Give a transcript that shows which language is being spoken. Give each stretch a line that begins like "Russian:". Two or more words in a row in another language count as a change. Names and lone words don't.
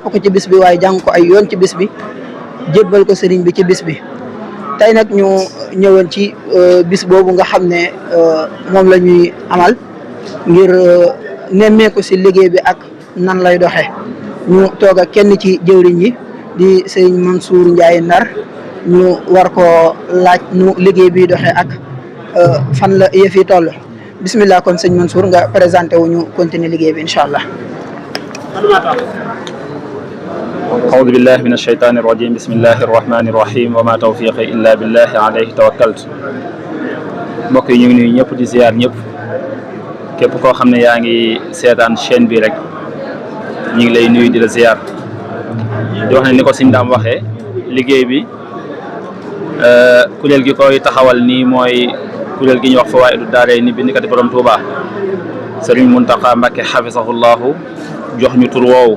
Wolof: ko ci bis bi waaye jàng ko ay yoon ci bis bi jébbal ko sëriñ bi ci bis bi tey nag ñu ñëwoon ci bis boobu nga xam ne moom la ñuy amal ngir nemmeeku si liggéey bi ak nan lay doxee ñu toog ak kenn ci jëwriñ yi di sëriñ Mansour Ndiaye Ndar ñu war ko laaj nu liggéey bi doxee ak fan la yëf yi toll bismillah kon sëñ Mansour nga présenté wu ñu continuer liggéey bi
Arabic: إن شاء الله. أعوذ بالله من الشيطان الرجيم بسم الله الرحمن الرحيم وما توفيقي إلا بالله عليه توكلت
Wolof: mbokk yi ñu ngi nuyu ñëpp di ziar ñëpp képp koo xam ne yaa ngi seetaan chaîne bi rek ñu ngi lay nuyu di la ziar di wax ne ni ko sëñ Daam waxee liggéey bi kuréel gi koy taxawal nii mooy kuréel gi ñuy wax Fawaaidou Darayni bindikati borom Touba Serigne Mountakha Mbacké hafizahullahu jox ñu tur woowu